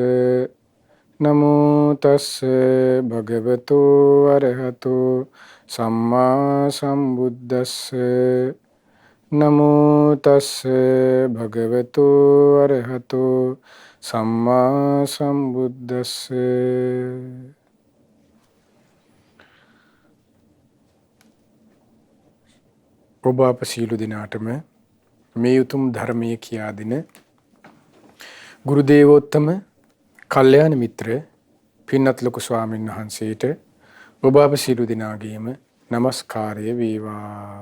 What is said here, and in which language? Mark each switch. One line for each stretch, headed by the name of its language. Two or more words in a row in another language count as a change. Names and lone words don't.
Pali: නමෝ තස් භගවතු අරහතෝ සම්මා සම්බුද්දස්ස. නමෝ තස් භගවතු අරහතෝ සම්මා සම්බුද්දස්ස.
Sinhala: ඔබ අප සියලු දෙනාටම මේ උතුම් ධර්මයේ කියා දෙන ගුරු දේවෝත්තම කල්යාණ මිත්‍ර පින්වත් ලොකු ස්වාමීන් වහන්සේට ඔබ අප සියලු දෙනාගේම নমස්කාරය වේවා.